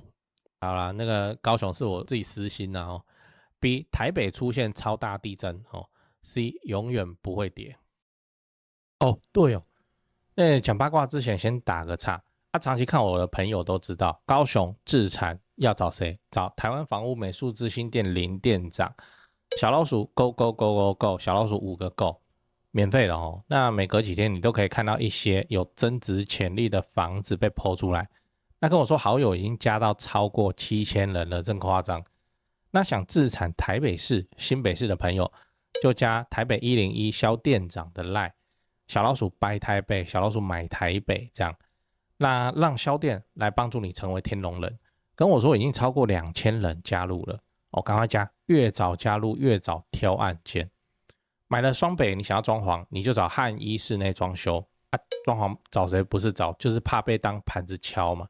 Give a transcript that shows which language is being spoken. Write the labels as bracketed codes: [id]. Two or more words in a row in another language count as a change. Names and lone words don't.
[zh] 好啦，那個高雄是我自己私心啊B 台北出現超大地震C 永遠不會跌。對哦，講八卦之前先打個岔。長期看我的朋友都知道，高雄置產要找誰？找台灣房屋美術之星店林店長。小老鼠 [en] go go go go go， [zh] 小老鼠5個 go， 免費的那每隔幾天你都可以看到一些有增值潛力的房子被 po 出來。那跟我說好友已經加到超過7000人了，真誇張。那想置產台北市、新北市的朋友，就加台北101蕭店長的 LINE， 小老鼠 buy 台北，小老鼠買台北這樣。那讓蕭店來幫助你成為天龍人。跟我說已經超過2000人加入了，趕快加，越早加入越早挑案件。買了雙北，你想要裝潢，你就找漢一室內裝修裝潢找誰不是找，就是怕被當盤子敲嘛。